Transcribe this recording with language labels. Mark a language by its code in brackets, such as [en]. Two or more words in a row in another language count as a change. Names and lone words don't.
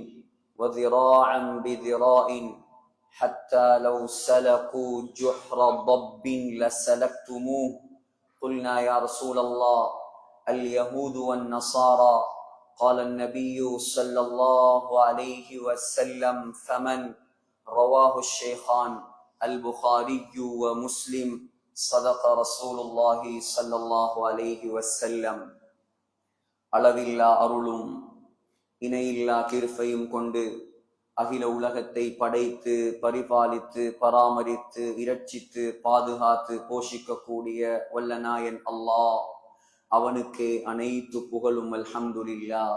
[ar] وذراعا بذراع حتى لو سلكوا جحر ضب لسلكتموه قلنا يا رسول الله اليهود والنصارى قال النبي صلى الله عليه وسلم فمن رواه الشيخان البخاري ومسلم صدق رسول الله صلى الله عليه وسلم. [ta] அளவில்லா அருளும் இணையில்லா கிருபையும் கொண்டு அகில உலகத்தை படைத்து பரிபாலித்து பராமரித்து இரட்சித்து பாதுகாத்து போஷிக்கக்கூடிய வல்லநாயன் அல்லாஹ், அவனுக்கு அனைத்து புகழும் அல்ஹம்துலில்லாஹ்.